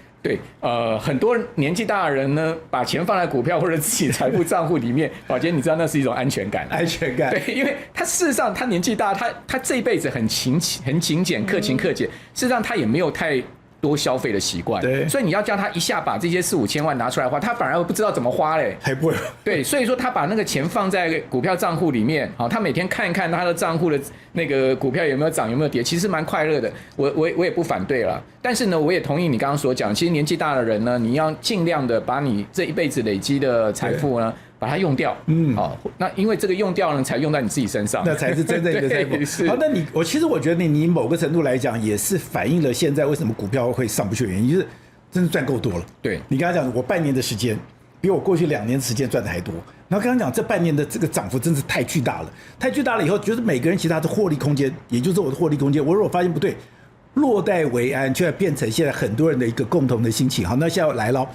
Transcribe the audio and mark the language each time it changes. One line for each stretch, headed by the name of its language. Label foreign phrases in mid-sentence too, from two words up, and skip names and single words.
Chinese: 對，很多年紀大的人呢，把錢放在股票或者自己財富賬戶裡面，寶傑，你知道那是一種安全感，安全感。對，因為他事實上他年紀大，他這一輩子很勤儉、克勤克儉，事實上他也沒有太多消費的習慣，對，所以你要叫他一下把這些4、5千萬拿出来花，他反而不知道怎麼花嘞，還不會。对，所以說他把那個錢放在股票賬戶裡面，好，他每天看一看他的賬戶的那個股票有沒有漲有沒有跌，其實蠻快樂的，我也不反對了。但是呢，我也同意你剛剛所講，其實年紀大的人呢，你要盡量的把你這一輩子累積的財富呢，把它用掉，好，那因為這個用掉呢，才用在你自己身上，那才是真正的財富。好，那其實我覺得你某個程度來講，也是反映了現在為什麼股票會上不去的原因，就是真的賺夠多了。對，你剛剛講，我半年的時間比我過去2年的時間賺的還多。然後剛剛講這半年的這個漲幅真是太巨大了，太巨大了以後，覺得每個人其他的獲利空間，也就是我的獲利空間，我如果發現不對，落袋為安，就要變成現在很多人的一個共同的心情。好，那現在來了。